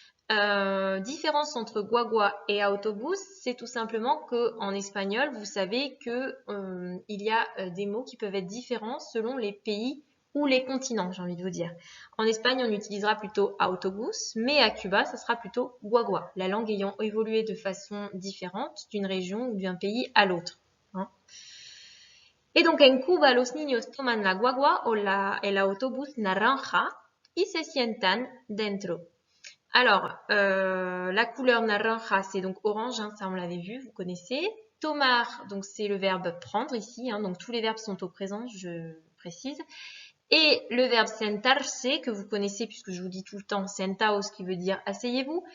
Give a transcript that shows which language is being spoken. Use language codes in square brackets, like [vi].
[fr] Différence entre guagua et autobús, c'est tout simplement que en espagnol, vous savez que il y a des mots qui peuvent être différents selon les pays ou les continents, j'ai envie de vous dire. En Espagne, on utilisera plutôt autobús, mais à Cuba, ça sera plutôt guagua, la langue ayant évolué de façon différente d'une région ou d'un pays à l'autre. Hein. Et donc, [es] en Cuba, los niños toman la guagua o el autobús naranja y se sientan dentro. [fr] Alors, la couleur naranja, c'est donc orange, hein, ça on l'avait vu, vous connaissez. Tomar, donc c'est le verbe prendre ici, hein, donc tous les verbes sont au présent, je précise. Et le verbe sentarse, que vous connaissez puisque je vous dis tout le temps sentaos, qui veut dire asseyez-vous.